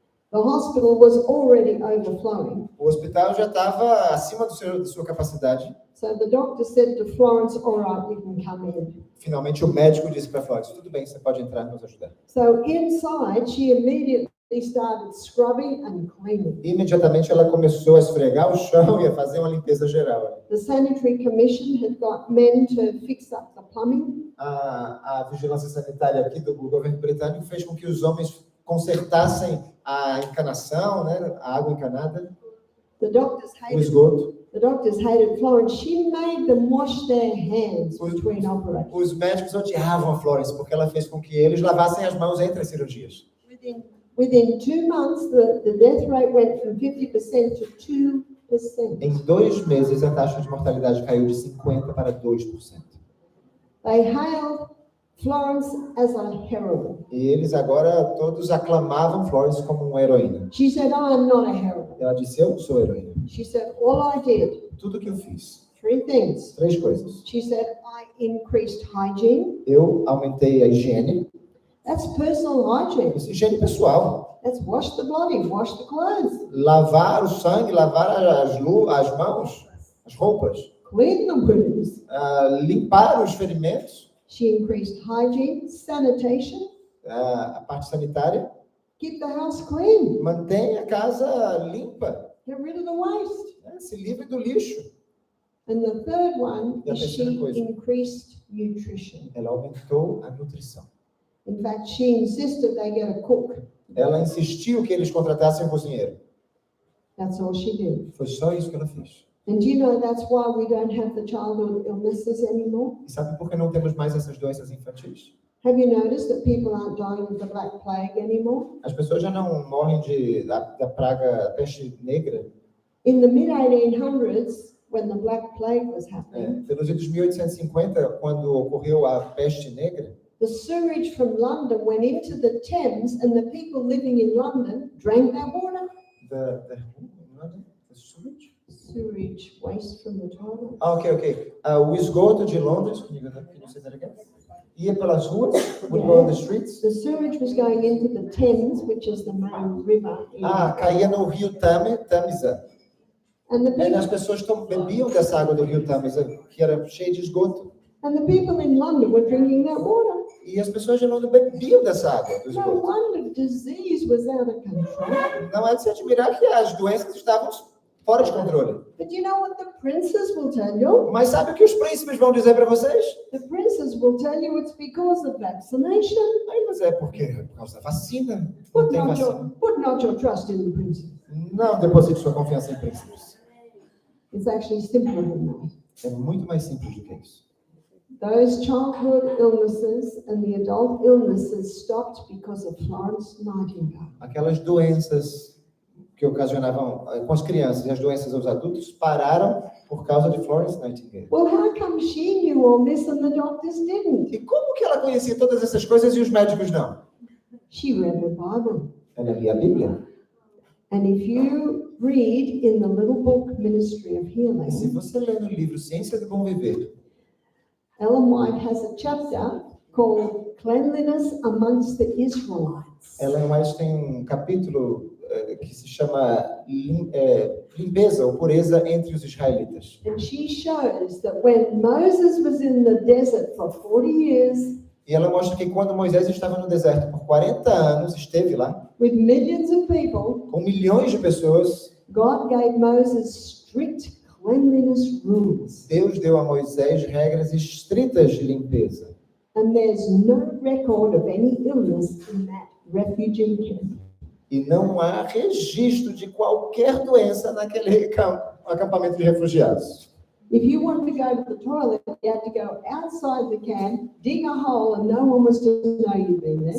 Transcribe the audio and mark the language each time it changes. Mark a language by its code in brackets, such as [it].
[en] The hospital was already overflowing. [pt] O hospital já estava acima de sua capacidade. [en] So the doctor said to Florence, "All right, you can come in." [pt] Finalmente, o médico disse para Florence, tudo bem, você pode entrar e nos ajudar. [en] So inside, she immediately started scrubbing and cleaning. [pt] Imediatamente, ela começou a esfregar o chão e a fazer uma limpeza geral. [en] The sanitary commission had got men to fix up the plumbing. [pt] A vigilância sanitária aqui do governo britânico fez com que os homens consertassem a encanação, né, a água encanada, [en] The doctors [pt] o [en] hated. [pt] esgoto. [en] The doctors hated Florence. She made them wash their hands between operations. [pt] Os médicos odiavam a Florence porque ela fez com que eles lavassem as mãos entre as cirurgias. [en] Within 2 months, the death rate went from 50% to 2%. [pt] Em 2 meses, a taxa de mortalidade caiu de 50% para 2%. [en] They hailed Florence as a heroine. [pt] E eles agora todos aclamavam Florence como uma heroína. [en] She said, I am not a heroine. [pt] Ela disse, eu sou heroína. [en] She said, all I did, [pt] Tudo que eu fiz, [en] 3 things. [pt] 3 coisas. [en] She said, I increased hygiene. [pt] Eu aumentei a higiene. [en] That's personal hygiene. [pt] Isso é higiene pessoal. [en] That's wash the body, wash the clothes. [pt] Lavar o sangue, lavar as mãos, as roupas. [en] Clean the wounds. [pt] Limpar os ferimentos. [en] She increased hygiene, sanitation. [pt] A parte sanitária. [en] Keep the house clean. [pt] Mantém a casa limpa. [en] Get rid of the waste. [pt] Se livre do lixo. [en] And the third one [pt] E a [en] is [pt] terceira [en] she [pt] coisa. [en] increased nutrition. [pt] Ela aumentou a nutrição. [en] In fact, she insisted they get a cook. [pt] Ela insistiu que eles contratassem um cozinheiro. [en] That's all she did. [pt] Foi só isso que ela fez. [en] And do you know that's why we don't have the childhood illnesses anymore? [pt] E sabe por que não temos mais essas doenças infantis? [en] Have you noticed that people aren't dying of the Black Plague anymore? [pt] As pessoas já não morrem da praga peste negra. [en] In the mid-1800s, when the Black Plague was happening, [pt] Pelos anos 1850, quando ocorreu a peste negra, [en] the sewage from London went into the Thames, and the people living in London drank that water. the sewage? Sewage, waste from the toilet. [pt] Ok. O esgoto de Londres, [en] can you say that again? [pt] Ia pelas ruas, [en] would go on the streets. The sewage was going into the Thames, which is the main river. [pt] Caía no rio Tamisa. [en] And the [pt] E [en] people, [pt] as pessoas bebiam dessa água do rio Tamisa, que era cheia de esgoto. [en] and the people in London were drinking that water. [pt] E as pessoas de Londres bebiam dessa água do [en] No [pt] esgoto. [en] wonder disease was out of control. [pt] Não é de se admirar que as doenças estavam fora de controle. [en] But you know what the princes will tell you? [pt] Mas sabe o que os príncipes vão dizer para vocês? [en] The princes will tell you it's because of vaccination. [pt] Mas é por causa da vacina. Não tem vacina. [en] Put not your trust in the princes. [pt] Não deposite sua confiança em príncipes. [en] It's actually simpler than that. [pt] É muito mais simples do que isso. [en] Those childhood illnesses and the adult illnesses stopped because of Florence Nightingale. [pt] Aquelas doenças que ocasionavam com as crianças e as doenças aos adultos pararam por causa de Florence Nightingale. [en] Well, how come she knew all this and the doctors didn't? [pt] E como que ela conhecia todas essas coisas e os médicos não? [en] She read her Bible. [pt] Ela lia a Bíblia. [en] And if you read in the little book Ministry of [pt] E se [en] Healing, [pt] você ler no livro Ciência do Bom Viver, [en] Ellen White has a chapter called Cleanliness Amongst the Israelites. [pt] Ellen White tem um capítulo que se chama limpeza ou pureza entre os israelitas. [en] And she shows that when Moses was in the desert for 40 years, [pt] E ela mostra que quando Moisés estava no deserto por 40 anos, esteve lá, [en] with millions of people, [pt] com milhões de pessoas, [en] God gave Moses strict cleanliness rules. [pt] Deus deu a Moisés regras estritas de limpeza. [en] And there's no record of any illness in that refugee camp. [pt] E não há registro de qualquer doença naquele acampamento de refugiados. [en] If you wanted to go to the toilet, you had to go outside the camp, dig a hole, and no one was to know you'd been there.